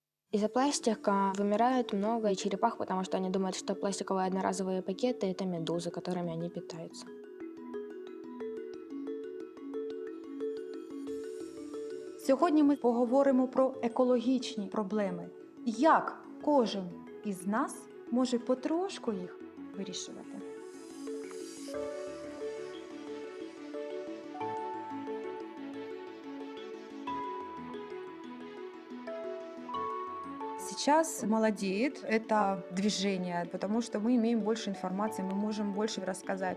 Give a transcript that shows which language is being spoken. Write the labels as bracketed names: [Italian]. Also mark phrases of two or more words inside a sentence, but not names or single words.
[Russian] Из-за пластика вымирает много черепах, потому что они думают, что пластиковые одноразовые пакеты – это медузы, которыми они питаются. [Ukrainian] Сьогодні ми поговоримо про екологічні проблеми. Як кожен із нас може потрошку їх вирішувати. [Russian] Сейчас молодеет это движение, потому что мы имеем больше информации, мы можем больше рассказать.